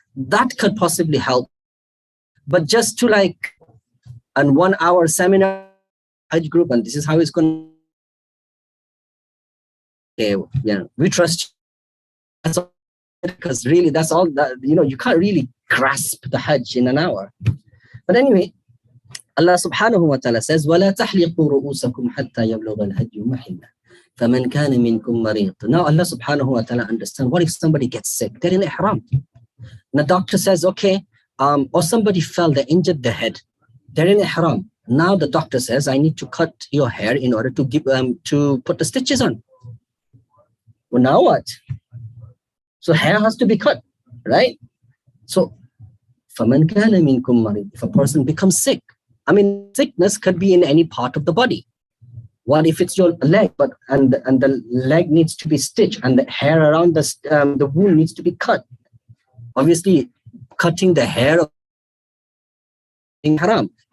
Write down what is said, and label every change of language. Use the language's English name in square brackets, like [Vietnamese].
[English] That could possibly help. But just to like an 1 hour seminar Hajj group, and this is how it's going to, we trust you. That's all, because really that's all that, you can't really grasp the Hajj in an hour. But anyway, Allah subhanahu wa ta'ala says, [Arabic] وَلَا تَحْلِقُوا رُؤُوسَكُمْ حَتَّى يَبْلُغَ الْهَدْيُ مَحِلَّهُ فَمَنْ كَانَ مِنْكُمْ مَرِيضٌ. [English] Now Allah subhanahu wa ta'ala understands, what if somebody gets sick? They're in ihram. And the doctor says, okay, or somebody fell, they injured their head. They're in ihram. Now the doctor says, I need to cut your hair in order to give to put the stitches on. Well, now what? So hair has to be cut, right? [Arabic] So, فَمَنْ كَانَ مِنْكُمْ مَرِيضٌ. [English] If a person becomes sick, sickness could be in any part of the body. What if it's your leg, and the leg needs to be stitched, and the hair around the wound needs to be cut? Obviously, cutting the hair of haram.